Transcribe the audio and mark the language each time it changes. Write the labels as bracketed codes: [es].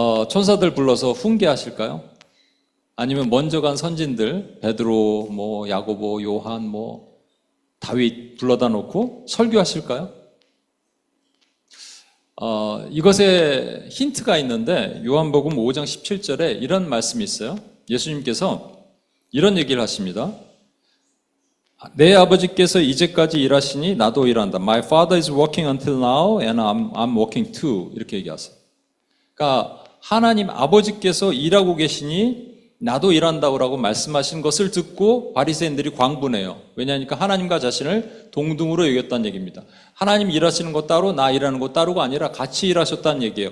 [ko] 천사들 불러서 훈계하실까요? 아니면 먼저 간 선진들, 베드로, 뭐 야고보, 요한, 뭐 다윗 불러다 놓고 설교하실까요? 이것에 힌트가 있는데 요한복음 5장 17절에 이런 말씀이 있어요. 예수님께서 이런 얘기를 하십니다. 내 아버지께서 이제까지 일하시니 나도 일한다. [en] My father is working until now and I'm working too. [ko] 이렇게 얘기하세요. 그러니까 하나님 아버지께서 일하고 계시니 나도 일한다고 말씀하신 것을 듣고 바리새인들이 광분해요. 왜냐하니까 하나님과 자신을 동등으로 여겼다는 얘기입니다. 하나님 일하시는 것 따로 나 일하는 것 따로가 아니라 같이 일하셨다는 얘기예요.